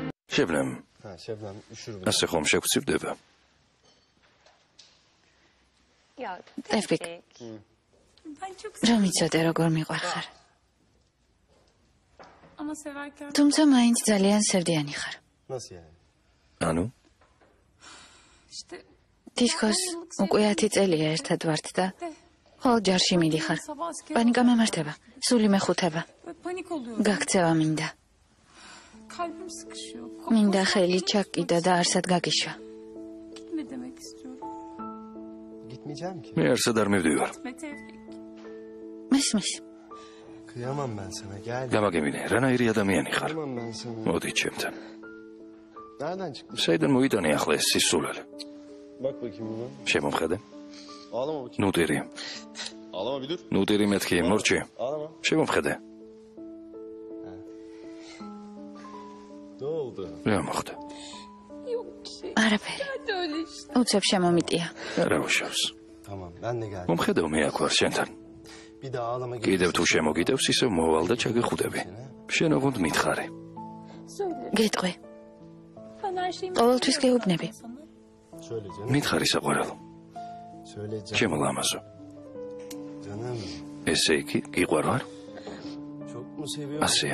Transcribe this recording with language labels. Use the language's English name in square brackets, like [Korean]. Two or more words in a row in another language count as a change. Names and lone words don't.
[Turkish] Şebnem, Ha Şebnem üşür mü? [Georgian] ასე ხომ შეგვწივდება? ტევფიკ, რომ იცოდე როგორ მიყვარხარ. თუმცა მაინც ძალიან სევდიანი ხარ. [Turkish] Nasıl yani? [Georgian] ანუ, თითქოს უკვე 10 წელია ერთად ვართ და ხოლმე ჯარში მიდიხარ. პანიკა მემართება, სული მეხუთება. გაქცევა მინდა. მინდა ხელი ჩაკიდო და არსად გაგიშვა. [Turkish] Gitmeyeceğim ki. [Georgian] მე არსად არ მივდივარ. მისმის, [Turkish] Kıyamam ben sana gel. [Georgian] გამაგებინე, რანაირი ადამიანი ხარ? [Turkish] Kıyamam ben sana. [Georgian] მოდი ჩემთან. [Turkish] Nereden çıktı? [Georgian] საიდან მოიტანე ახლა ეს სისულელი? [Turkish] Bak bakayım buna. [Georgian] შემომხედე. [Turkish] Ağlama bakayım. [Georgian] ნუტირი. [Turkish] Ağlama bir dur. [Georgian] ნუტირი მეთქი, მორჩი. [Turkish] Ağlama. [Georgian] შემომხედე. [Turkish] Ne oldu? [Georgian] რა მოხდა? არაფერი. უცებ შემომიტია. არა უშავს. [Turkish] Tamam ben de geldim. [Georgian] მომხედავ მე აქ ვარ შენთან. [Turkish] Bir daha ağlama. [Georgian] კიდევ თუ შემოგიდევს, ისევ მოვალ და ჩაგეხუდები. შენ ოღონდ მითხარი. გეტყვი. ყოველთვის გეუბნები. [Turkish] Söyle canım. [Georgian] მითხარი საყვარელო. [Turkish] Söyle canım. [Georgian] ჩემო ლამაზო. [Turkish] Canım. [Georgian] ესე იგი, გიყვარ ვარ? [Turkish] Çok mu seviyorsun Asya.